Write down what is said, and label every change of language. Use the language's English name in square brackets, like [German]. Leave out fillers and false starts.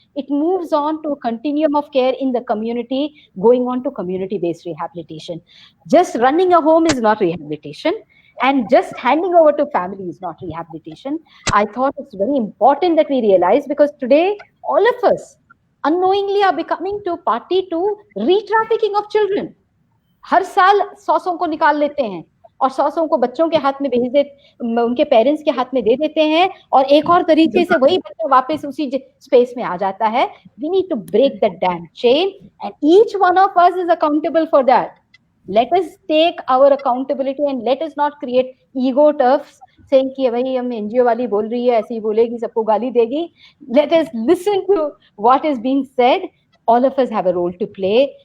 [English] It moves on to a continuum of care in the community, going on to community-based rehabilitation. Just running a home is not rehabilitation, and just handing over to family is not rehabilitation. I thought it's very important that we realize, because today, all of us unknowingly are becoming to party to re-trafficking of children. [Hindi] हर साल 100 को निकाल लेते हैं और 100 को बच्चों के हाथ में भेज दे, उनके पेरेंट्स के हाथ में दे देते हैं, और एक और तरीके से वही बच्चा वापस उसी स्पेस में आ जाता है. [English] We need to break that damn chain, and each one of us is accountable for that. Let us take our accountability and let us not create ego turfs saying [Hindi] कि भाई हम NGO वाली बोल रही है, ऐसे ही बोलेगी, सबको गाली देगी. [English] Let us listen to what is being said. All of us have a role to play.